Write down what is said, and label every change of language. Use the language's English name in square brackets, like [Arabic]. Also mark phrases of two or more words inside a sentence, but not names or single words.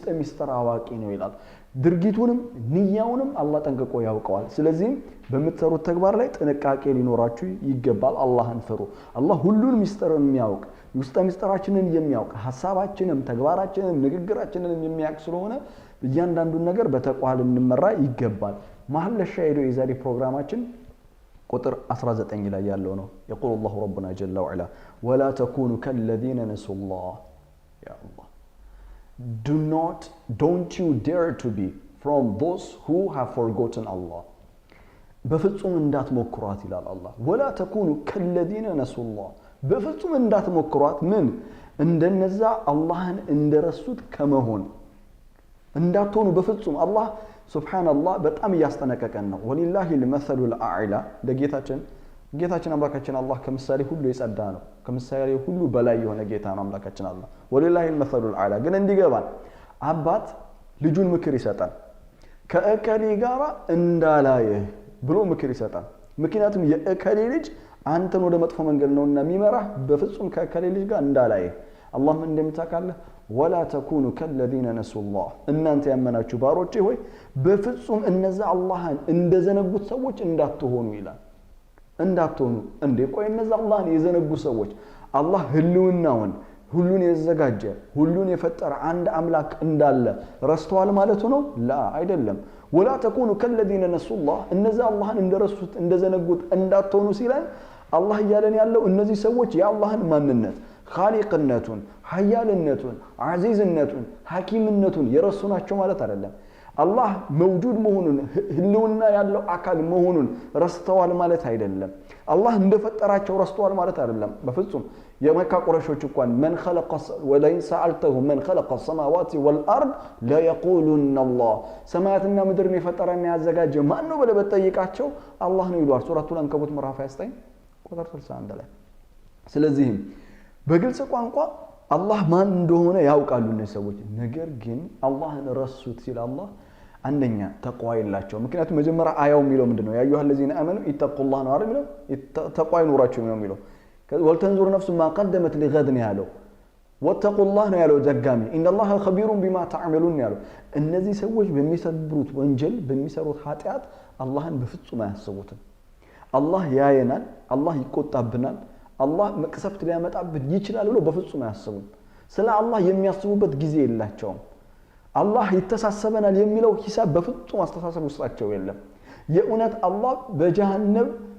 [Amharic] ሚስጥር አዋቂ ነው ይላል ድርጊቱንም ንያውንም አላህ ጠንቅቆ ያውቀዋል ስለዚህ በምትሰሩት ተግባር ላይ ጥንቃቄ ሊኖራችሁ ይገባል አላህን ፍሩ አላህ ሁሉን ሚስጥርን የሚያውቅ ውስጥ ሚስጥራችንን የሚያውቅ ሐሳባችንን ተግባራችንን ንግግራችንን የሚያውቅ ስለሆነ እያንዳንዱን ነገር በተቅዋ ልንመራ ይገባል መሐል ሻይዶ የዛሬ ፕሮግራማችን ቁጥር 19 ላይ ያለው ነው [Arabic] يقول الله ربنا جل وعلا ولا تكونوا كالذين نسوا الله يا الله [English] don't you dare to be from those who have forgotten Allah [Amharic] በፍጹም እንዳትሞክሯት ይላል አላህ [Arabic] ولا تكونوا كالذين نسوا الله [Amharic] በፍጹም እንዳትሞክሯት ምን እንደነዛ አላህን እንደረሱት ከመሆን እንዳትሆኑ በፍጹም አላህ ሱብሃንአላህ በጣም ያስጠነቀቀን ነው [Arabic] ولله المثل الاعلى [Amharic] ጌታችን አምላካችን አላህ ከምሳሌ ሁሉ የጸዳ ነው ከምሳሌ ሁሉ በላይ የሆነ ጌታ ነው አምላካችን አላህ [Arabic] ولله المثل الاعلى [Amharic] ግን እንዲገባን አባት ልጁን ምክር ይሰጣል ከእከሌ ጋራ እንዳላየ ብሎ ምክር ይሰጣል ምክንያቱም የእከሌ ልጅ አንተን ወደ መጥፎ መንገድ ነውና የሚመራህ በፍጹም ከእከሌ ልጅ ጋር እንዳላየ አላህ ምን እንደምታውቃለህ [Arabic] ولا تكونوا كالذين نسوا الله [Amharic] እናንተ ያመናችሁ ባሮቼ ሆይ በፍጹም እነዛ አላህን እንደዘነጉት ሰዎች እንዳትሆኑ ይላል እንዳትሆኑ እንዴ ቆይ እነዛ አላህን የዘነጉ ሰዎች አላህ ህልውናውን ሁሉን የዘጋጀ ሁሉን የፈጠረ አንድ አምላክ እንዳለ ረስተዋል ማለት ነው ላ አይደለም [Arabic] ولا تكونوا كالذين نسوا الله [Amharic] እነዛ አላህን እንደረሱት እንደዘነጉት እንዳትሆኑ ሲለን አላህ ያለን ያለው እነዚህ ሰዎች የአላህን ማንነት خالقነቱን ኃያልነቱን አዚዝነቱን ሐኪምነቱን የረሱ ናቸው ማለት አይደለም አላህ መውጁድ መሆኑን ህልውና ያለው አካል መሆኑን ረስተዋል ማለት አይደለም አላህ እንደፈጠራቸው ረስተዋል ማለት አይደለም በፍጹም የመካ ቁረሾች እንኳን [Arabic] من خلق ولئن سألتهم من خلق السماوات والارض لا يقولون الله [Amharic] ሰማያትና ምድርን የፈጠረና ያዘጋጀ ማን ነው ብለህ በተጠይቃቸው አላህ ነው ይሏል ሱረቱል አንከቡት ምዕራፍ 29 ቁጥር 61 ላይ ስለዚህ በግልጽ ቋንቋ አላህ ማን እንደሆነ ያውቃሉ እነዚህ ሰዎች ነገር ግን አላህን ረሱት ሲል አላህ አንደኛ ተቅዋ የላቸው ምክንያቱም መጀመሪያ አያው የሚለው ምንድነው [Arabic] يا أيها الذين امنوا اتقوا الله [Amharic] ነው አይደል ተቅዋ ይኖራችሁ ነው የሚለው [Arabic] ولتنظر نفس ما قدمت لغد [Amharic] ያለው [Arabic] واتقوا الله [Amharic] ነው ያለው ደጋሚ [Arabic] ان الله خبير بما تعملون [Amharic] ያለው እነዚህ ሰዎች በሚሰሩት ወንጀል በሚሰሩት ኃጢያት አላህን በፍጹም አያስቡትም አላህ ያየናል አላህ ይቆጣብናል አላህ መቅሰፍት ሊያመጣብን ይችላል ብሎ በፍጹም አያስቡም ስለ አላህ የሚያስቡበት ጊዜ የላቸውም አላህ ይተሳሰበናል የሚለው ሂሳብ በፍጹም አስተሳሰብ ውስጣቸው የለም የኡነት አላህ በጀሃነም